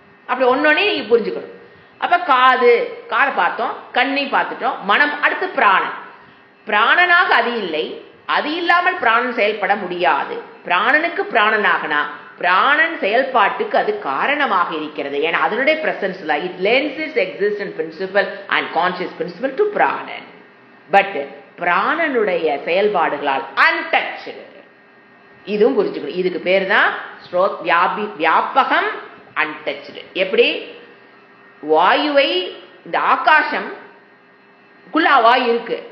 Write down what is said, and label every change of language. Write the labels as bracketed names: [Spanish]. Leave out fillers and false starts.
[Tamil] அப்படி ஒன்னொன்னே நீங்க புரிஞ்சுக்கணும். அப்ப காதை பார்த்தோம், கண்ணை பார்த்துட்டோம், மனம். அடுத்து பிராணன். பிராணனாக அது இல்லை, அது இல்லாமல் பிராணன் செயல்பட முடியாது. பிராணனுக்கு பிராணனாகனா பிராணன் செயல்பாட்டுக்கு அது காரணமாக இருக்கிறது. ஏன்னா அதனுடைய பிரசன்ஸ்ல [English] It lends its existent principle and conscious principle to பிராணன். [Tamil] பட் பிராணனுடைய செயல்பாடுகளால் untouched. இதுவும் புரிஞ்சுக்கணும். இதுக்கு பேர் தான் வியாபகம், untouched. எப்படி? வாயுவை, இந்த ஆகாசம் குள்ள வாயு இருக்கு,